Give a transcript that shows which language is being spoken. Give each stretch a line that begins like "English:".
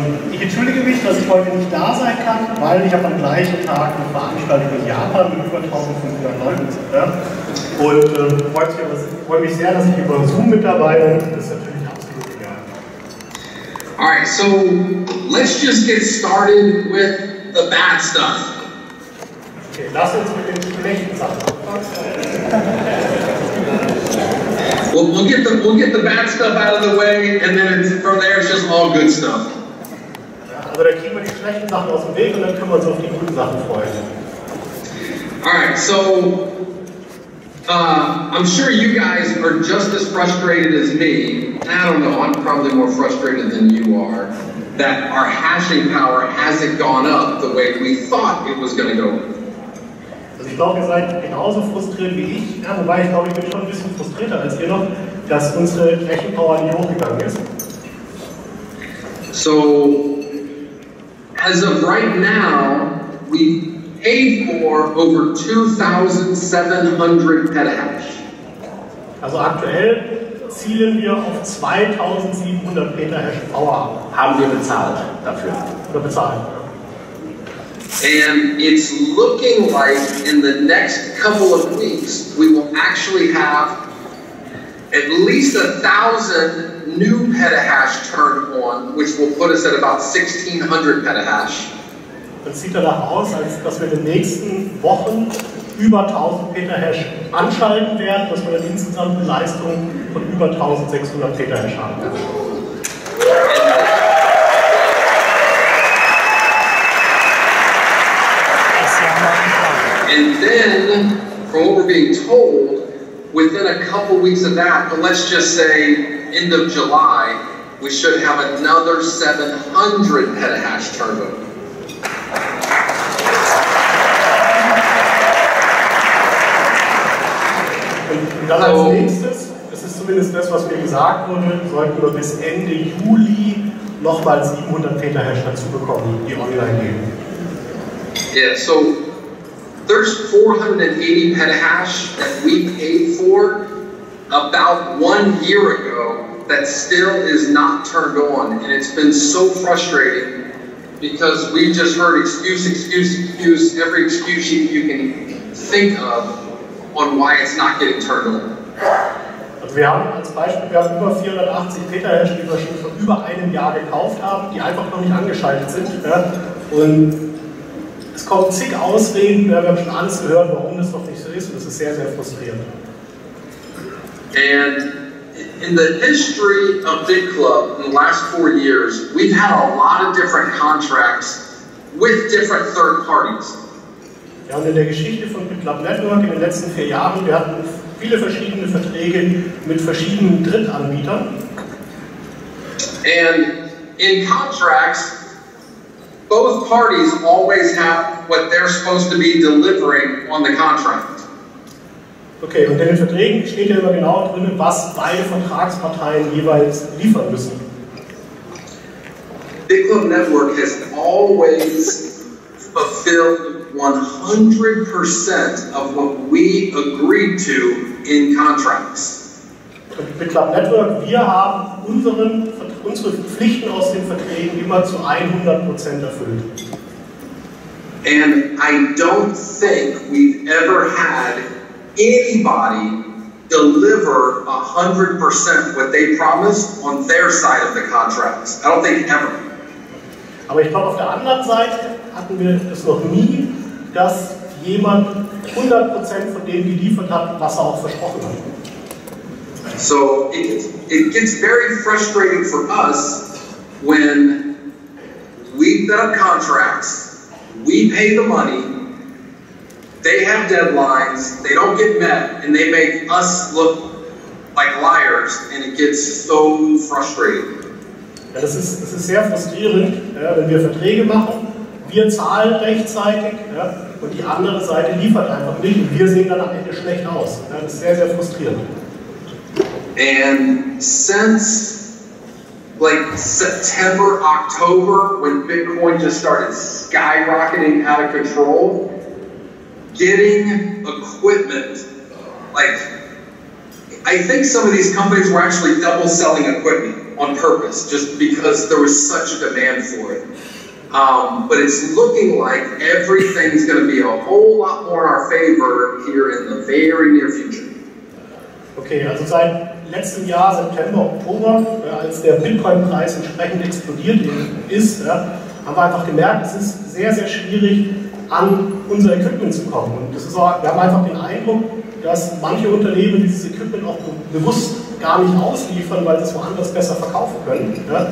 German: Ich entschuldige mich, dass ich heute nicht da sein kann, weil ich habe am gleichen Tag eine Veranstaltung in Japan mit über 1.500 Leuten. Und freue mich sehr, dass ich über Zoom mit dabei bin. Das ist natürlich absolut egal.
English: Alright, so let's just get started with the bad stuff.
German: Okay, lass uns mit den schlechten Sachen.
English: Well, we'll get the bad stuff out of the way, and then from there it's just all good stuff.
German: Also da kriegen wir die schlechten Sachen aus dem Weg und dann können wir uns auf die guten Sachen freuen.
English: Alright, so I'm sure you guys are just as frustrated as me. I don't know, I'm probably more frustrated than you are, that our hashing power hasn't gone up the way we thought it was going to go.
German: Also ich glaube, ihr seid genauso frustriert wie ich, ja, wobei ich glaube, ich bin schon ein bisschen frustrierter als ihr noch, dass unsere Rechenpower nicht hochgegangen ist.
English: So, as of right now, we paid for over 2,700 petahash.
German: Also aktuell zielen wir auf 2.700 Petahash Power. Haben wir bezahlt dafür. Oder bezahlen.
English: And it's looking like in the next couple of weeks, we will actually have at least 1,000 new petahash turned on, which will put us at about 1,600 petahash.
German: Das sieht danach aus, als dass wir in den nächsten Wochen über 1.000 Petahash anschalten werden, dass wir eine insgesamte Leistung von über 1.600 Petahash haben werden.
English: And then, from what we're being told, within a couple weeks of that, but let's just say end of July, we should have another 700 petahash turned on.
German: Und dann als nächstes, das ist zumindest das, was mir gesagt wurde, sollten wir bis Ende Juli nochmal 700 Petahash dazu bekommen, die online gehen.
English: Yeah, so there's 480 petahash that we paid for about 1 year ago that still is not turned on, and it's been so frustrating because we just heard excuse, every excuse you can think of on why it's not getting turned on.
German: Also wir haben als Beispiel, wir haben über 480 Petahash, die wir schon vor über einem Jahr gekauft haben, die einfach noch nicht angeschaltet sind. Ja? Und es kommen zig Ausreden, wir haben schon alles gehört, warum das noch nicht so ist, und das ist sehr, sehr frustrierend.
English: And in the history of Bitclub in the last 4 years, we've had a lot of different contracts with different third parties.
German: Ja, und in der Geschichte von Bitclub Network in den letzten 4 Jahren, wir hatten viele verschiedene Verträge mit verschiedenen Drittanbietern.
English: And in contracts, both parties always have what they're supposed to be delivering on the contract.
German: Okay, und in den Verträgen steht ja immer genau drin, was beide Vertragsparteien jeweils liefern müssen.
English: Bitclub Network has always fulfilled 100% of what we agreed to in contracts.
German: Und Bitclub Network, wir haben unsere Pflichten aus den Verträgen immer zu 100% erfüllt.
English: And I don't think we've ever had anybody deliver 100% what they promised on their side of the contracts. I don't think ever.
German: Aber ich glaube, auf der anderen Seite hatten wir es noch nie, dass jemand 100% von dem geliefert hat, was er auch versprochen hat.
English: So it gets very frustrating for us when we set up contracts, we pay the money, they have deadlines, they don't get met, and they make us look like liars, and it gets so frustrating.
German: Ja, das ist sehr frustrierend, ja, wenn wir Verträge machen, wir zahlen rechtzeitig, ja, und die andere Seite liefert einfach nicht und wir sehen dann am Ende schlecht aus. Ja, das ist sehr, sehr frustrierend.
English: And since like September, October, when Bitcoin just started skyrocketing out of control, getting equipment, like I think some of these companies were actually double selling equipment on purpose just because there was such a demand for it. But it's looking like everything's going to be a whole lot more in our favor here in the very near future.
German: Okay, also seit letztem Jahr, September, Oktober, als der Bitcoin-Preis entsprechend explodiert ist, haben wir einfach gemerkt, es ist sehr, sehr schwierig, an unser Equipment zu kommen. Und das ist auch, wir haben einfach den Eindruck, dass manche Unternehmen dieses Equipment auch bewusst gar nicht ausliefern, weil sie es woanders besser verkaufen können.